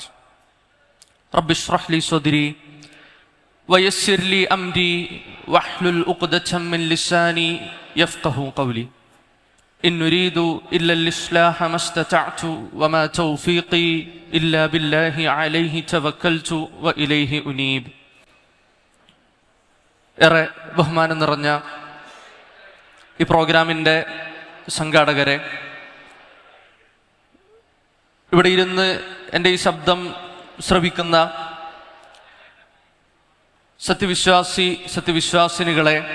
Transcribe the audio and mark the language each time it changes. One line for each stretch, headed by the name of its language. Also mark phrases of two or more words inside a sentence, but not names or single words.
Arabic: رب اشرح لي صدري ويسر لي أمري واحلل عقدة من لساني يفقه قولي. إن نريد إلا الإصلاح ما استطعت وما توفيقي إلا بالله عليه توكلت وإليه أنيب.
Malayalam: ഏറെ ബഹുമാനം നിറഞ്ഞ ഈ പ്രോഗ്രാമിൻ്റെ സംഘാടകരെ, ഇവിടെ ഇരുന്ന് എൻ്റെ ഈ ശബ്ദം ശ്രവിക്കുന്ന സത്യവിശ്വാസിനികളെ,